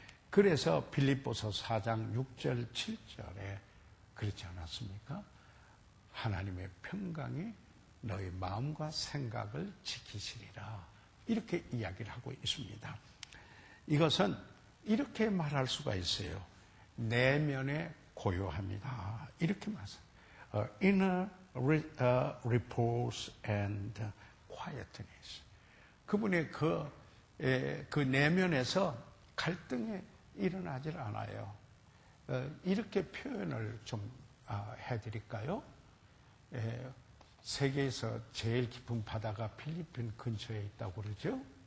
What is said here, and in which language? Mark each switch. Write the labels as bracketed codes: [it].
[ko] 그래서 빌립보서 4장 6절 7절에 그렇지 않았습니까? 하나님의 평강이 너희 마음과 생각을 지키시리라. 이렇게 이야기를 하고 있습니다. 이것은 이렇게 말할 수가 있어요. 내면에 고요합니다. 이렇게 말씀합니다. [en] Inner repose and quietness. [ko] 그분의 그 내면에서 갈등이 일어나질 않아요. 이렇게 표현을 좀 해드릴까요? 세계에서 제일 깊은 바다가 필리핀 근처에 있다고 그러죠?